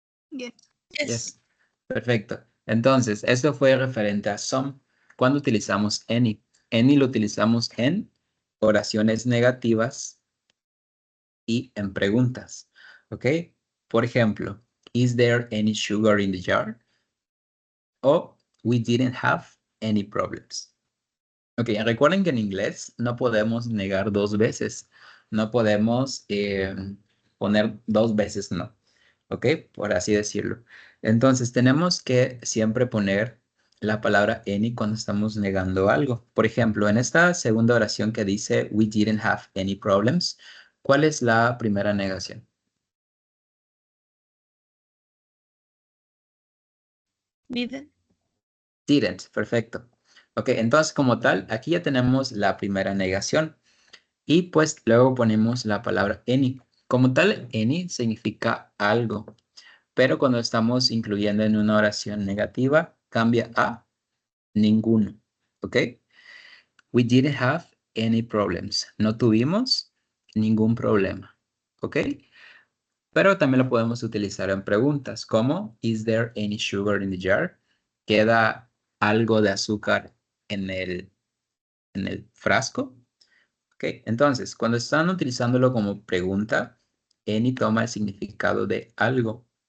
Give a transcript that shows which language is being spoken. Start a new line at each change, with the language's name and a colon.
English: Yes. Yes. Yes.
Spanish: Perfecto. Entonces, esto fue referente a some. Cuando utilizamos any. Any lo utilizamos en oraciones negativas y en preguntas.
English: ¿Ok?
Spanish: Por ejemplo,
English: is there any sugar in the jar? O we didn't have any problems.
Spanish: Ok, recuerden que en inglés no podemos negar dos veces. No podemos poner dos veces no. ¿Ok? Por así decirlo. Entonces, tenemos que siempre poner la palabra any cuando estamos negando algo. Por ejemplo, en esta segunda oración que dice
English: we didn't have any problems,
Spanish: ¿cuál es la primera negación?
English: Didn't.
Spanish: Didn't, perfecto. Ok, entonces como tal, aquí ya tenemos la primera negación. Y pues luego ponemos la palabra any. Como tal, any significa algo. Pero cuando estamos incluyendo en una oración negativa, cambia a ninguno. ¿Ok?
English: We didn't have any problems.
Spanish: No tuvimos ningún problema. ¿Ok? Pero también lo podemos utilizar en preguntas como
English: is there any sugar in the jar?
Spanish: ¿Queda algo de azúcar en el frasco? Ok, entonces, cuando están utilizándolo como pregunta, any toma el significado de algo.